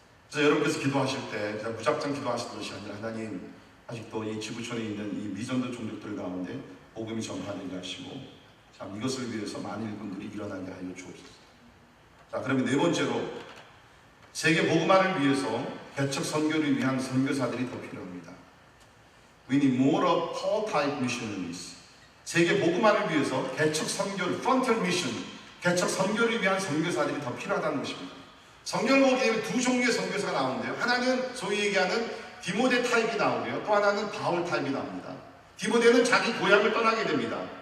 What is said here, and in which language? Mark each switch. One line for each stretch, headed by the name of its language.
Korean: 그래서 여러분께서 기도하실 때 그냥 무작정 기도하시는 것이 아니라 하나님, 아직도 이 지구촌에 있는 이 미전도 종족들 가운데 복음이 전파되게 하시고 참 이것을 위해서 많은 일꾼들이 일어나게 하여 주옵소서. 자, 그러면 네 번째로 세계 복음화를 위해서 개척 선교를 위한 선교사들이 더 필요합니다.
English: We need more of Paul type missionaries.
Korean: 세계 복음화를 위해서 개척 선교를, frontier mission, 개척 선교를 위한 선교사들이 더 필요하다는 것입니다. 성경을 보게 되면 두 종류의 선교사가 나오는데요. 하나는 소위 얘기하는 디모데 타입이 나오고요. 또 하나는 바울 타입이 나옵니다. 디모데는 자기 고향을 떠나게 됩니다.